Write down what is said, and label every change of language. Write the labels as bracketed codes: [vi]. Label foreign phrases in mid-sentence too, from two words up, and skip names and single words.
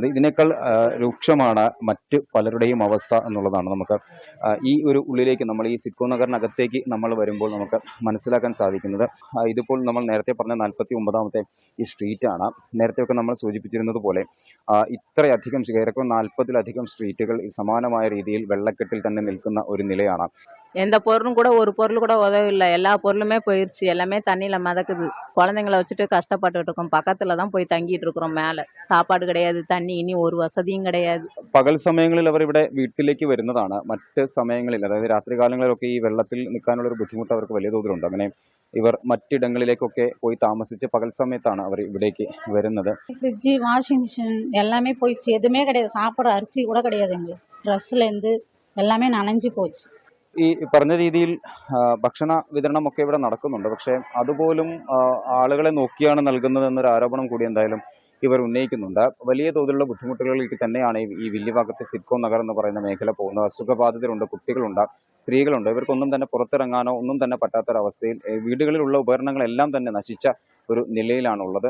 [ml] ഇതിനേക്കാൾ രൂക്ഷമാണ് മറ്റ് പലരുടെയും അവസ്ഥ എന്നുള്ളതാണ് നമുക്ക് ഈ ഒരു ഉള്ളിലേക്ക് നമ്മൾ ഈ സിഡ്കോ നഗറിനകത്തേക്ക് നമ്മൾ വരുമ്പോൾ നമുക്ക് മനസ്സിലാക്കാൻ സാധിക്കുന്നത്. ഇതിപ്പോൾ നമ്മൾ നേരത്തെ പറഞ്ഞ 49ാമത്തെ ഈ സ്ട്രീറ്റാണ്. നേരത്തെയൊക്കെ നമ്മൾ സൂചിപ്പിച്ചിരുന്നത് പോലെ ഇത്രയധികം ഏറെക്കുറെ 40-ലധികം സ്ട്രീറ്റുകൾ സമാനമായ രീതിയിൽ വെള്ളക്കെട്ടിൽ തന്നെ നിൽക്കുന്ന ഒരു നിലയാണ്. [ta] எந்த பொருளும் கூட ஒரு பொருள் கூட உதவில்லை. எல்லா பொருளுமே போயிடுச்சு. எல்லாமே தண்ணியில் மிதக்குது. குழந்தைங்கள வச்சுட்டு கஷ்டப்பட்டுட்டு இருக்கோம். பக்கத்தில் தான் போய் தங்கிட்டு இருக்கிறோம். மேலே சாப்பாடு கிடையாது, தண்ணி [ml] ഇനി ഒരു വസതിയും [ta] கிடையாது. [ml] പകൽ സമയങ്ങളിൽ അവർ ഇവിടെ വീട്ടിലേക്ക് വരുന്നതാണ്. മറ്റ് സമയങ്ങളിൽ അതായത് രാത്രികാലങ്ങളിലൊക്കെ ഈ വെള്ളത്തിൽ നിൽക്കാനുള്ള ഒരു ബുദ്ധിമുട്ട് അവർക്ക് വലിയ തോതിലുണ്ട്. അങ്ങനെ ഇവർ മറ്റിടങ്ങളിലേക്കൊക്കെ പോയി താമസിച്ച് പകൽ സമയത്താണ് അവർ ഇവിടേക്ക് വരുന്നത്. [ta] ஃப்ரிட்ஜு, [en] washing machine [ta] எல்லாமே போயிடுச்சு. எதுவுமே கிடையாது. சாப்பிட அரிசி கூட கிடையாது. எங்களுக்கு ட்ரெஸ்லேருந்து எல்லாமே நனைஞ்சு போச்சு. [ml] ഈ പറഞ്ഞ രീതിയിൽ ഭക്ഷണ വിതരണമൊക്കെ ഇവിടെ നടക്കുന്നുണ്ട്. പക്ഷേ അതുപോലും ആളുകളെ നോക്കിയാണ് നൽകുന്നത് എന്നൊരു ആരോപണം കൂടി എന്തായാലും ഇവർ ഉന്നയിക്കുന്നുണ്ട്. വലിയ തോതിലുള്ള ബുദ്ധിമുട്ടുകളിലേക്ക് തന്നെയാണ് ഈ വില്ലിവാക്കത്തെ സിഡ്കോ നഗർ എന്ന് പറയുന്ന മേഖല പോകുന്നത്. അസുഖബാധിതരുണ്ട്, കുട്ടികളുണ്ട്, സ്ത്രീകളുണ്ട്. ഇവർക്കൊന്നും തന്നെ പുറത്തിറങ്ങാനോ ഒന്നും തന്നെ പറ്റാത്തൊരവസ്ഥയിൽ വീടുകളിലുള്ള ഉപകരണങ്ങളെല്ലാം തന്നെ നശിച്ച ഒരു നിലയിലാണുള്ളത്.